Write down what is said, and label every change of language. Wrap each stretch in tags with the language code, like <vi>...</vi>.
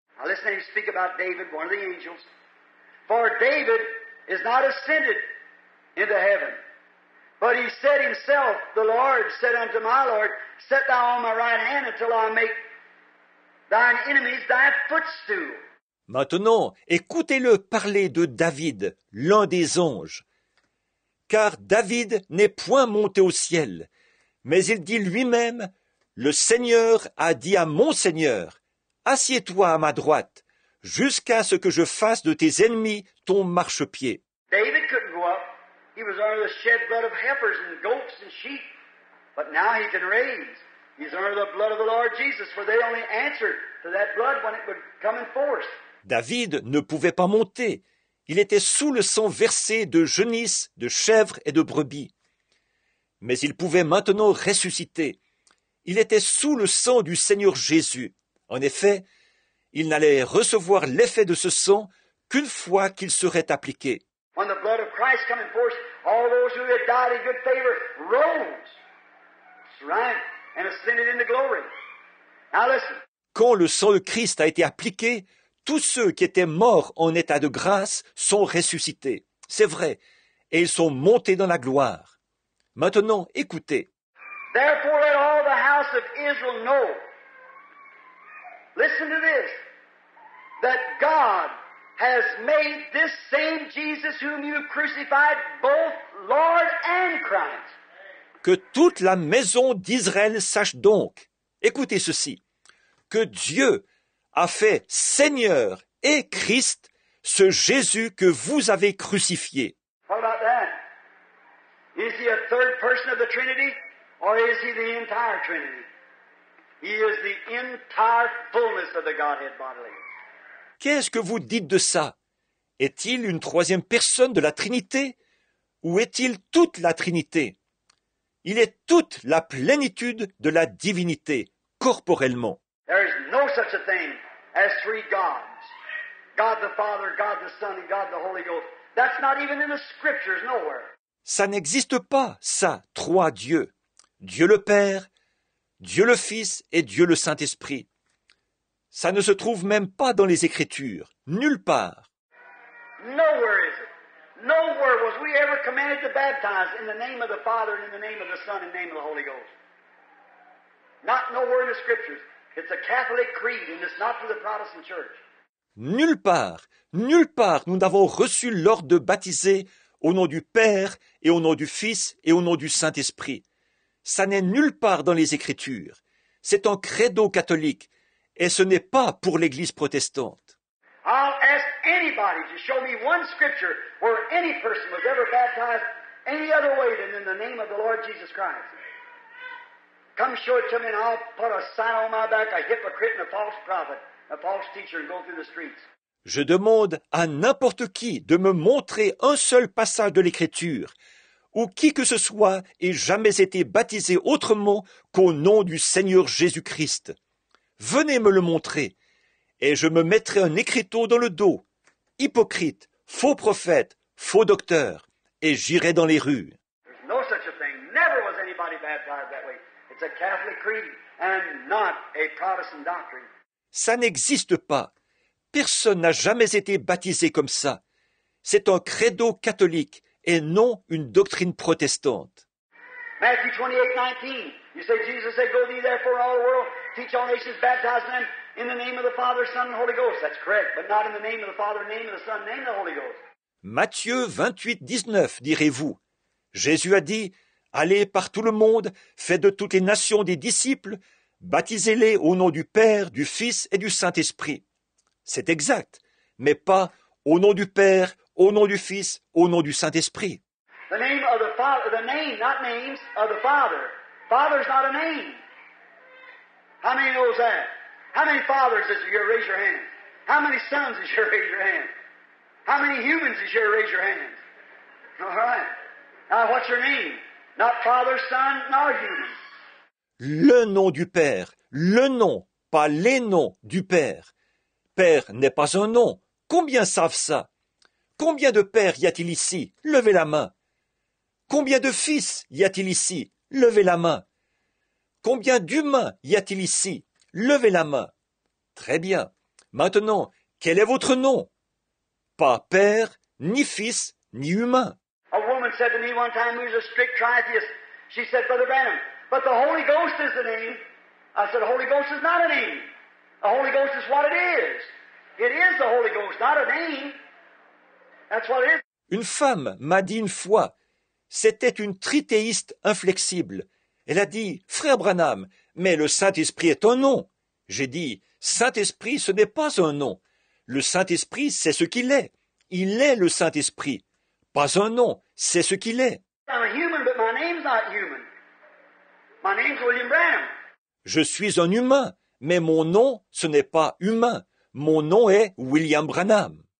<en>Now listen to him speak about David, one of the angels. For David is not ascended into heaven, but he said himself, the Lord said unto my Lord, Set thou on my right hand until I make thine enemies thy footstool.</en> <fr>Maintenant, écoutez-le parler de David, l'un des anges. Car David n'est point monté au ciel, mais il dit lui-même, le Seigneur a dit à mon Seigneur, assieds-toi à ma droite, jusqu'à ce que je fasse de tes ennemis ton marchepied.</fr> <en>David couldn't go up. He was under the shed blood of heifers and goats and sheep. But now he can raise. He's under the blood of the Lord Jesus, for they only answered to that blood when it would come in force.</en> <fr>David ne pouvait pas monter. Il était sous le sang versé de genisses, de chèvres et de brebis. Mais il pouvait maintenant ressusciter. Il était sous le sang du Seigneur Jésus. En effet, il n'allait recevoir l'effet de ce sang qu'une fois qu'il serait appliqué.</fr> <en>When the blood of Christ come in force, all those who had died in good favor rose. That's right. And ascended into glory. Now listen.</en> <fr>Quand le sang de Christ a été appliqué, tous ceux qui étaient morts en état de grâce sont ressuscités. C'est vrai. Et ils sont montés dans la gloire. Maintenant, écoutez.</fr> <en>Therefore let all the house of Israel know. Listen to this. That God has made this same Jesus whom you crucified both Lord and Christ.</en> <fr>Que toute la maison d'Israël sache donc, écoutez ceci, que Dieu a fait Seigneur et Christ ce Jésus que vous avez crucifié.</fr> <en>What about that? Is he a third person of the Trinity, or is he the entire Trinity? He is the entire fullness of the Godhead bodily.</en> <fr>Qu'est-ce que vous dites de ça? Est-il une troisième personne de la Trinité? Ou est-il toute la Trinité? Il est toute la plénitude de la divinité, corporellement.</fr> <en>There is no such a thing as three gods. God the Father, God the Son, and God the Holy Ghost. That's not even in the Scriptures nowhere.</en> <fr>Ça n'existe pas, ça, trois dieux. Dieu le Père, Dieu le Fils et Dieu le Saint-Esprit. Ça ne se trouve même pas dans les Écritures, nulle part.</fr> <en>Nowhere is it. Nowhere was we ever commanded to baptize in the name of the Father and in the name of the Son and in the name of the Holy Ghost. Not nowhere in the Scriptures. It's a Catholic creed and it's not for the Protestant Church.</en> <fr>Nulle part nous n'avons reçu l'ordre de baptiser au nom du Père et au nom du Fils et au nom du Saint-Esprit. Ça n'est nulle part dans les Écritures. C'est un credo catholique et ce n'est pas pour l'Église protestante.</fr> <en>I'll ask anybody to show me one scripture where any person was ever baptized any other way than in the name of the Lord Jesus Christ. Come show it to me and I'll put a sign on my back, a hypocrite and a false prophet, a false teacher, and go through the streets.</en> <fr>Je demande à n'importe qui de me montrer un seul passage de l'Écriture où qui que ce soit ait jamais été baptisé autrement qu'au nom du Seigneur Jésus-Christ. Venez me le montrer, et je me mettrai un écriteau dans le dos. Hypocrite, faux prophète, faux docteur, et j'irai dans les rues.</fr> <en>There's no such a thing. Never was anybody baptized that way. It's a Catholic creed and not a Protestant doctrine.</en> <fr>Ça n'existe pas. Personne n'a jamais été baptisé comme ça. C'est un credo catholique et non une doctrine protestante.</fr> <en>Matthew 28:19. You say, Jesus said, go ye therefore all the world, teach all nations, baptize them in the name of the Father, Son, and Holy Ghost. That's correct, but not in the name of the Father, name of the Son, name of the Holy Ghost.</en> <fr>Matthieu 28:19, direz-vous. Jésus a dit, allez par tout le monde, faites de toutes les nations des disciples, baptisez-les au nom du Père, du Fils et du Saint-Esprit. C'est exact, mais pas au nom du Père, au nom du Fils, au nom du Saint-Esprit.</fr> <en>The name of the Father, the name, not names, of the Father. Father's not a name. How many knows that? How many fathers is here? Raise your hand. How many sons is here? Raise your hand. How many humans is here? Raise your hand. All right. Now, what's your name? Not Father, Son, nor human.</en> <fr>Le nom du Père, le nom, pas les noms du Père. Père n'est pas un nom. Combien savent ça? Combien de pères y a-t-il ici? Levez la main. Combien de fils y a-t-il ici? Levez la main. Combien d'humains y a-t-il ici? Levez la main. Très bien. Maintenant, quel est votre nom? Pas père, ni fils, ni humain.</fr> <en>A woman said to me one time, who was a strict tritheist, she said, Brother Branham, but the Holy Ghost is the name. I said, the Holy Ghost is not a name. The Holy Ghost is what it is. It is the Holy Ghost, not a name. That's what it is.</en> <fr>Une femme m'a dit une fois, c'était une trithéiste inflexible. Elle a dit, Frère Branham, mais le Saint-Esprit est un nom. J'ai dit, Saint-Esprit, ce n'est pas un nom. Le Saint-Esprit, c'est ce qu'il est. Il est le Saint-Esprit. Pas un nom, c'est ce qu'il est.</fr> <en>I'm a human, but my name's not human. My name's William Branham.</en> <fr>Je suis un humain, mais mon nom, ce n'est pas humain. Mon nom est William Branham.</fr>